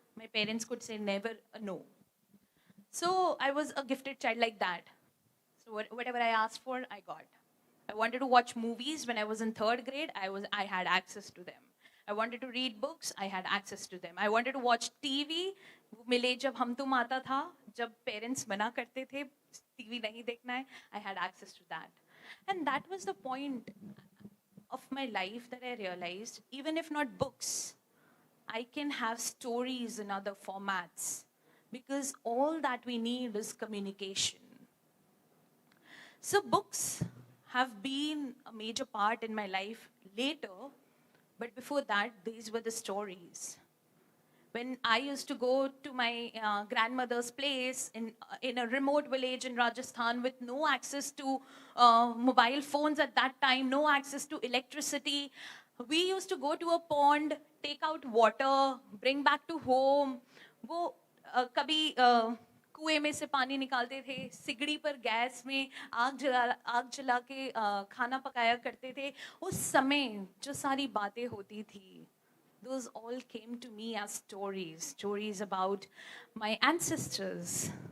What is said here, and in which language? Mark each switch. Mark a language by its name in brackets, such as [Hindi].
[English] My parents could say never a no. So I was a gifted child like that. So whatever I asked for, I got. I wanted to watch movies when I was in 3rd grade. I had access to them. I wanted to read books. I had access to them. I wanted to watch TV. [Hindi] मिले जब हम तुम आता था, जब parents मना करते थे, TV नहीं देखना है, [English] I had access to that. And that was the point of my life that I realized, even if not books, I can have stories in other formats, because all that we need is communication. So books have been a major part in my life later, but before that, these were the stories. When I used to go to my grandmother's place in a remote village in Rajasthan with no access to mobile phones at that time, no access to electricity, we used to go to a pond, take out water, bring back to home. [Hindi] वो कभी कुएं में से पानी निकालते थे, सिगड़ी पर गैस में आग जला के खाना पकाया करते थे. उस समय जो सारी बातें होती थी, [English] those all came to me as stories about my ancestors,